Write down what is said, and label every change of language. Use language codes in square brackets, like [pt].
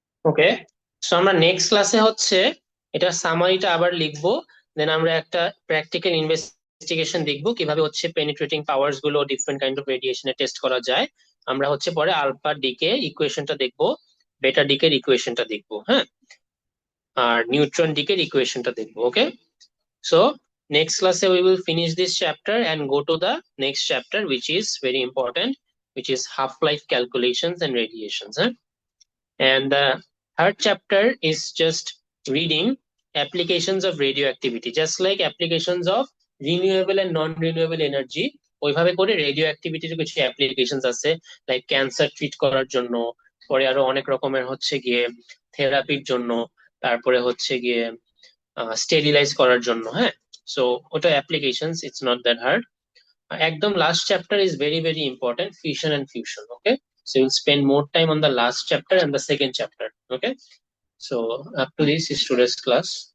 [bn] ওকে, so আমরা next ক্লাসে হচ্ছে এটা সামারিটা আবার লিখবো, দেন আমরা একটা প্র্যাকটিক্যাল ইনভেস্টিগেশন দেখবো কিভাবে হচ্ছে পেনিট্রেটিং পাওয়ার্স গুলো ডিফারেন্ট কাইন্ড অফ রেডিয়েশনে টেস্ট করা যায়। আমরা হচ্ছে পরে আলফা ডিকে ইকুয়েশনটা দেখবো, বেটা ডিকের ইকুয়েশনটা দেখবো, হ্যাঁ, আর নিউট্রন ডিকের ইকুয়েশনটা দেখবো। [en] Okay, so next class we will finish this chapter and go to the next chapter, which is very important, which is half-life calculations and radiations. And the third chapter is just reading applications of radioactivity, just like applications of renewable and non-renewable energy. [bn] ওইভাবে করে radio অ্যাক্টিভিটির কিছু applications আছে, like cancer treat করার জন্য, পরে আরো অনেক রকমের হচ্ছে গিয়ে থেরাপির জন্য, তারপরে হচ্ছে গিয়ে স্টেরিলাইজ করার জন্য, হ্যাঁ। [en] So ওটা applications, it's not that hard. [bn] একদম last chapter [en] is very very important, fusion and fusion. Okay, so you'll spend more time on the last chapter and the second chapter. Okay, so up to this is today's class.